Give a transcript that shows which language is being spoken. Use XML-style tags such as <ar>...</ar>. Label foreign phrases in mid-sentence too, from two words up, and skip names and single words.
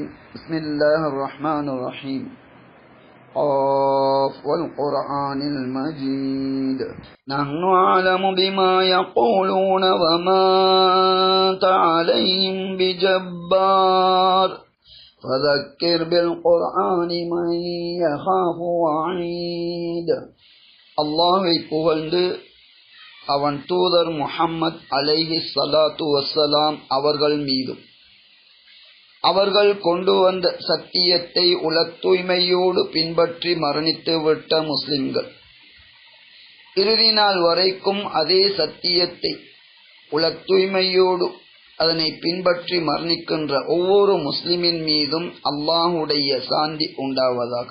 <ar>بسم الله الرحمن الرحيم. قاف والقرآن المجيد. نحن أعلم بما يقولون وما أنت عليهم بجبار فذكر بالقرآن من يخاف وعيد.</ar> <ta>அல்லாஹ்வை புகழ்ந்து அவன் தூதர் முஹம்மது</ta> <ar>عليه الصلاة والسلام</ar> <ta>அவர்கள் மீதும் அவர்கள் கொண்டு வந்த சத்தியத்தை உலத் தூய்மையோடு பின்பற்றி மரணித்து விட்ட முஸ்லிம்கள் இறுதி நாள் வரைக்கும் அதே சத்தியத்தை உலத் தூய்மையோடு அதனை பின்பற்றி மரணிக்கின்ற ஒவ்வொரு முஸ்லிமின் மீதும் அல்லாஹுடைய சாந்தி உண்டாவதாக.</ta>